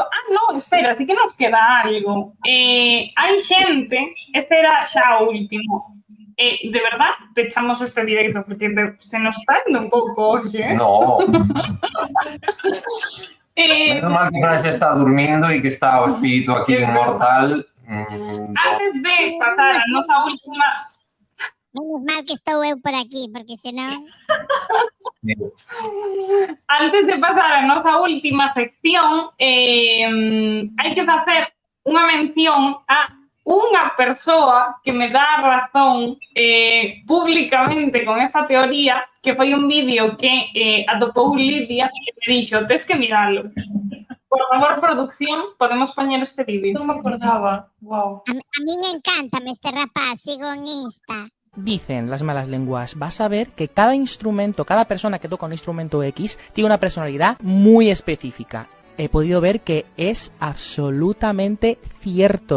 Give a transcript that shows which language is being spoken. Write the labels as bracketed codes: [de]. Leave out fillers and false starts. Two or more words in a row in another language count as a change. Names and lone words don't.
[es] no, espera, sí que nos queda algo. [gl] Hai xente, este era xa o último. [es] De verdad, te echamos este directo porque se nos está yendo [gl] un pouco hoxe. [es] No. Menos mal que Francia está durmiendo y que está o espíritu aquí inmortal. [gl] Antes de pasar a nosa última... Menos mal que estou eu por aquí, porque senón... Antes de pasar a nosa última sección, hai que facer unha mención a unha persoa que me dá razón públicamente con esta teoría, que foi un vídeo que atopou Lidia e me dixo, tes que miralo. Por favor, producción, podemos poñer este vídeo. Non me acordaba. Wow. [es] A mí me encanta [gl] este rapaz, sigo en Insta. [es] Dicen las malas lenguas, vas a ver que cada instrumento, cada persona que toca un instrumento X tiene una personalidad muy específica. He podido ver que es absolutamente cierto.